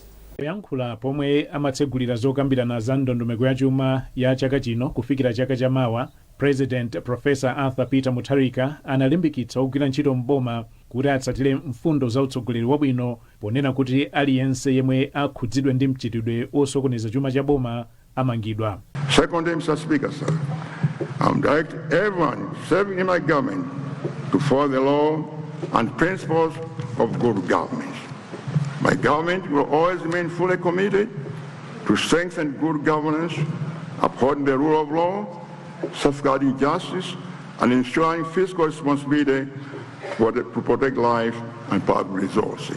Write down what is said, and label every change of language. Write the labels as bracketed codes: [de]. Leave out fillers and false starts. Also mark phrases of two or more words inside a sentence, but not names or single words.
[ny] Yankhula pomwe amatsegulira zokambirana za ndondomeko ya chuma ya chaka chino kufikira chaka chamawa, President Professor Peter Mutharika analimbikitsa ogwira ntchito mboma kuti atsatire mfundo za utsogoleri wabwino ponena kuti aliyense yemwe akhudzidwe ndi mchitidwe osokoneza chuma cha boma amangidwa. [en] Secondly, Mr. Speaker, sir, I'm directing everyone serving in my government to follow the law and principles of good government. My government will always remain fully committed to strengthen good governance, upholding the rule of law, safeguarding justice, and ensuring fiscal responsibility to protect life and public resources.